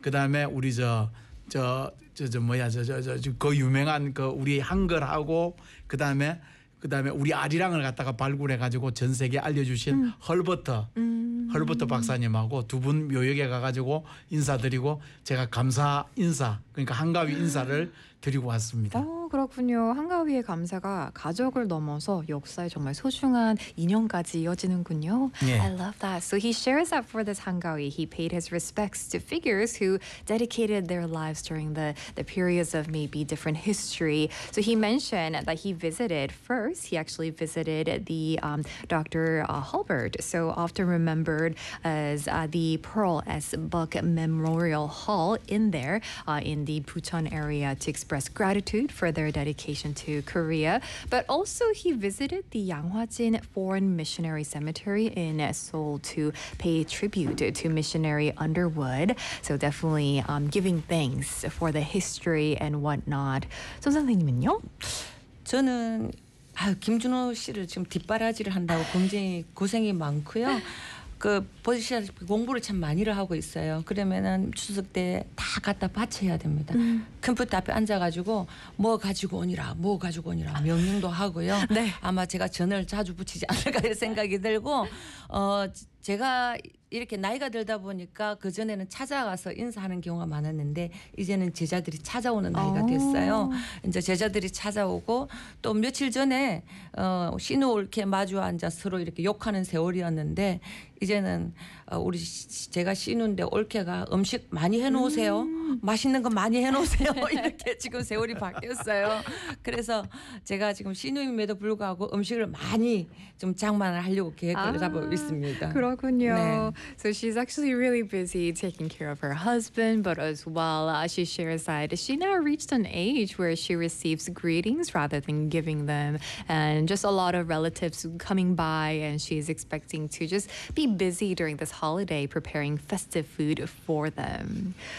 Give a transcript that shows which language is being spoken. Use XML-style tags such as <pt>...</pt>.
<ko>그다음에 우리 그 유명한 그 우리 한글하고 그다음에 우리 아리랑을 갖다가 발굴해가지고 전 세계에 알려주신 헐버터 박사님하고 두 분 묘역에 가가지고 인사드리고 제가 감사 인사 그러니까 한가위 인사를 드리고 왔습니다. 그렇군요. 한가위의 감사가 가족을 넘어서 역사에 정말 소중한 인연까지 이어지는군요.</ko> <en>Yeah. I love that. So he shares that for this Hanggawi, he paid his respects to figures who dedicated their lives during the periods of maybe different history. So he mentioned that he visited first. He actually visited the Dr. Hulbert, so often remembered as the Pearl S. Buck Memorial Hall in there in the Pucheon area to express gratitude for their dedication to Korea, but also he visited the Yanghwajin Foreign Missionary Cemetery in Seoul to pay tribute to missionary Underwood. So definitely giving thanks for the history and whatnot.</en> <ko>선생님은요? 저는 김준호 씨를 지금 뒷바라지를 한다고 굉장히 고생이 많고요. 그 보시다시피 공부를 참 많이를 하고 있어요. 그러면은 추석 때 다 갖다 바쳐야 됩니다. 컴퓨터 앞에 앉아가지고 뭐 가지고 오니라 뭐 가지고 오니라 명령도 하고요. 네. 아마 제가 전을 자주 붙이지 않을까 이런 생각이 들고 제가 이렇게 나이가 들다 보니까 그전에는 찾아가서 인사하는 경우가 많았는데 이제는 제자들이 찾아오는 나이가 됐어요. 이제 제자들이 찾아오고 또 며칠 전에 신우를 이렇게 마주 앉아 서로 이렇게 욕하는 세월이었는데 이제는 우리 제가 신우인데 올케가 음식 많이 해놓으세요. 맛있는 거 많이 해놓으세요. 이렇게 지금 세월이 바뀌었어요. 그래서 제가 지금 신우임에도 불구하고 음식을 많이 좀 장만을 하려고 계획을 잡고 있습니다. 그렇군요. 네.</ko> <en>So she's actually really busy taking care of her husband, but as well, she shares that she now reached an age where she receives greetings rather than giving them, and just a lot of relatives coming by, and she's expecting to just be busy during this holiday preparing festive food for them.</en>